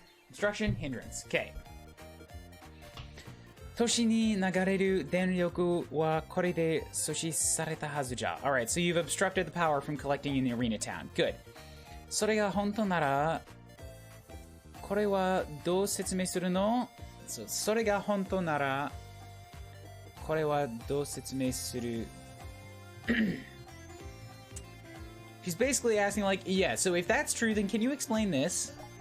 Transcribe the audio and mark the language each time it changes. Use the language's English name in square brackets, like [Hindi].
[English] Obstruction, hindrance. Okay. [Japanese] 都市に流れる電力はこれで阻止されたはずじゃ。 [English] Alright, so you've obstructed the power from collecting in the arena town. Good. [Japanese] それが本当なら、これはどう説明するの？それが本当なら、これはどう説明する？ [English] She's basically asking like, yeah, so if that's true, then can you explain this?